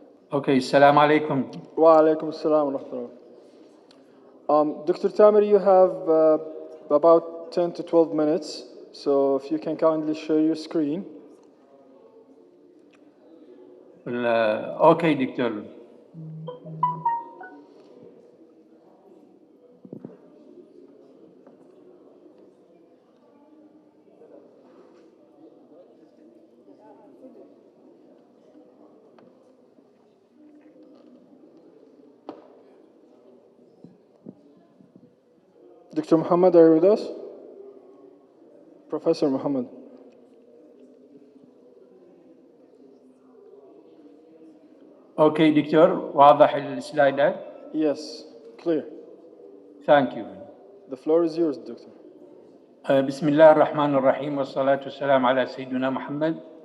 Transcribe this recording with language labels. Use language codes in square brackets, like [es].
[ar] Okay, السلام عليكم. وعليكم السلام ورحمة الله. [en] Dr. Tamer, you have about 10 to 12 minutes, so if you can kindly share your screen. [ar] Okay, دكتور. [en] Dr. Muhammad, are you with us? Professor Muhammad. [ar] Okay, دكتور. واضح السلايدات؟ [en] Yes, clear. Thank you. The floor is yours, Doctor. [ar] بسم الله الرحمن الرحيم والصلاة والسلام على سيدنا محمد.